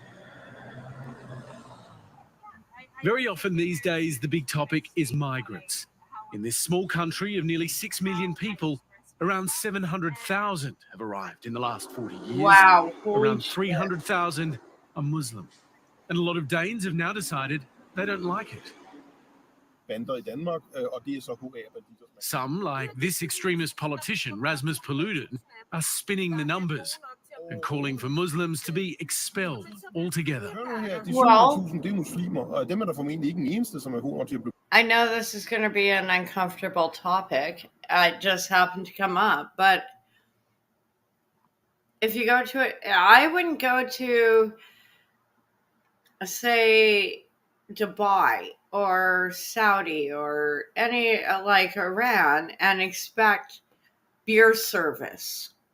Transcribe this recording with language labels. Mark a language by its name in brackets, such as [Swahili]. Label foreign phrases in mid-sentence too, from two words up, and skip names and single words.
[English] Very often these days, the big topic is migrants. In this small country of nearly 6 million people, around 700,000 have arrived in the last 40 years. Wow. holy Around shit. 300,000 are Muslim. And a lot of Danes have now decided they don't like it. [Danish] Bander i Danmark, og det så HA-banditter. [English] Some, like this extremist politician, Rasmus Paludan, are spinning the numbers and calling for Muslims to be expelled altogether. [Danish] Hør nu her, de [English] Well- [Danish] 700.000, det er muslimer, og dem er der formentlig ikke en eneste, som er god til at blive. [English] I know this is going to be an uncomfortable topic. It just happened to come up. But if you go to it, I wouldn't go to, say, Dubai or Saudi or any like Iran and expect beer service.